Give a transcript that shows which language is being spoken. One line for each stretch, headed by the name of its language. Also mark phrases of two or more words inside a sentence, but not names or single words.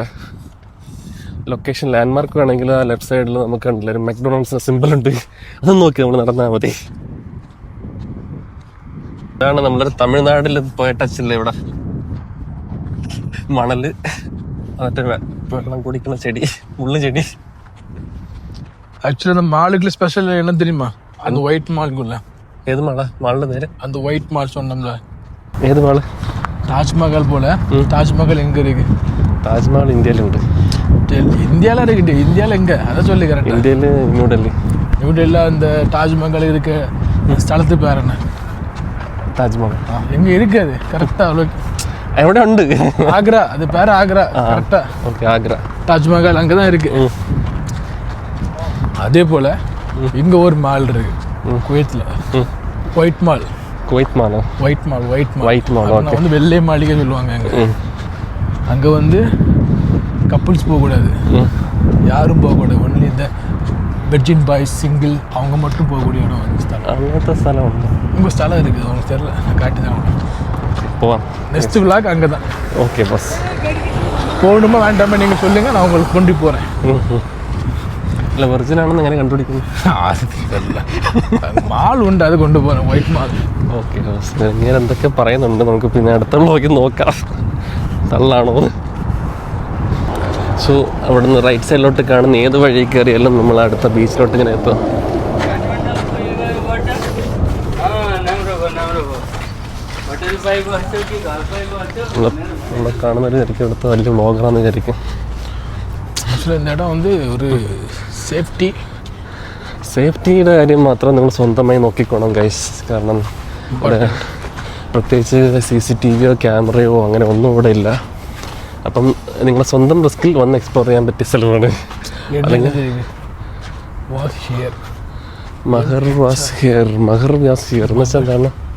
English: location landmark
Malayalam: വേണമെങ്കിൽ ആ ലെഫ്റ്റ് സൈഡിൽ നമുക്ക് കണ്ടില്ല ഒരു മക്ഡൊണാൾഡ്സ് സിമ്പിൾ ഉണ്ട്, അതൊന്നും നോക്കി നമ്മൾ നടന്നാൽ മതി. ഇതാണ് നമ്മളൊരു തമിഴ്നാട്ടിൽ പോയ ടച്ചില്ല. ഇവിടെ മണല്, മറ്റേ വെള്ളം കുടിക്കുന്ന ചെടി, മുള്ളു ചെടി.
Tamil: ஆக்சுவலி அந்த மாலுக்குள்ள ஸ்பெஷல் என்ன தெரியுமா? அந்த ஒயிட் மால்க்குள்ள.
Malayalam: ഏത് മാളാ? മാളിന്റെ പേര്
Tamil: அந்த
English: white mall
Tamil: சொன்னோம்ல.
Malayalam: ഏത് മാള്?
Tamil: தாஜ்மஹால் போல. தாஜ்மஹால் எங்க இருக்கு?
Malayalam: താജ്മഹൽ ഇന്ത്യയിലുണ്ട്.
Tamil: இந்தியால இருக்கு. இந்தியால எங்க? அதை சொல்லி கரெக்ட்.
Malayalam: ഇന്ത്യയില് ന്യൂഡൽഹി.
Tamil: ന്യൂഡൽഹിയിல அந்த தாஜ்மஹால் இருக்கு.
Malayalam: സ്ഥലത്ത് പേര് என்ன? താജ്മഹൽ
Tamil: எங்க இருக்கு? அது கரெக்டா
Malayalam: എവിടെ ഉണ്ട്?
Tamil: ஆக்ரா. அது பேர் ஆக்ரா. கரெக்டா. ஓகே, ஆக்ரா. தாஜ்மஹால் அங்கதான் இருக்கு. அதே போல இங்க ஒரு மால் இருக்கு குவைத்ல,
English: white mall.
Tamil: குவைத் மாலா?
English: white mall. white mall. okay.
Tamil: வந்து வெள்ளை மாளிகை சொல்லுவாங்க. அங்க வந்து கப்புள்ஸ் போகக்கூடாது, யாரும் போகக்கூடாது. ஒன்லி இந்த
English: virgin boys,
Tamil: சிங்கிள், அவங்க மட்டும் போகக்கூடிய இடம். அந்த ஸ்தலம்,
Malayalam: അങ്ങനത്തെ സ്ഥലമുണ്ട്.
Tamil: உங்க ஸ்தலம் இருக்குது, உங்களுக்கு தெரியல, நான் காட்டி தான்.
Malayalam: പോവാം.
English: next vlog
Tamil: அங்கே தான்.
English: okay bus.
Tamil: போகணுமா வேண்டாமா நீங்கள் சொல்லுங்கள், நான் உங்களுக்கு கொண்டு போகிறேன்.
Malayalam: അല്ല വെർജിൻ ആണെന്ന് എങ്ങനെ കണ്ടുപിടിക്കുന്നു? മാൾ ഉണ്ട്, അത് കൊണ്ടുപോകണം,
English: white mall.
Malayalam: ഓക്കെ, ഇങ്ങനെ എന്തൊക്കെ പറയുന്നുണ്ട്, നമുക്ക് പിന്നെ അടുത്ത വ്ളോഗിൽ നോക്കാം തള്ളാണോ. സോ അവിടുന്ന് റൈറ്റ് സൈഡിലോട്ട് കാണുന്ന ഏത് വഴി കയറിയാലും നമ്മൾ അടുത്ത ബീച്ചിലോട്ട് ഇങ്ങനെ എത്തും. നമ്മളെ കാണുന്നൊരു വിചാരിക്കും എടുത്ത് വലിയ വ്ളോഗറാന്ന് വിചാരിക്കും.
Tamil: இந்த இடம் வந்து ஒரு
Malayalam: സേഫ്റ്റിയുടെ കാര്യം മാത്രം നിങ്ങൾ സ്വന്തമായി നോക്കിക്കോണം ഗൈസ്. കാരണം ഇവിടെ പ്രത്യേകിച്ച് CCTVയോ ക്യാമറയോ അങ്ങനെ ഒന്നും ഇവിടെ ഇല്ല. അപ്പം നിങ്ങൾ സ്വന്തം റിസ്കിൽ വന്ന് എക്സ്പ്ലോർ ചെയ്യാൻ പറ്റിയ സ്ഥലമാണ്. അല്ലെങ്കിൽ
English: Maher was here
Malayalam: എന്ന് വെച്ചാൽ എന്താണ്?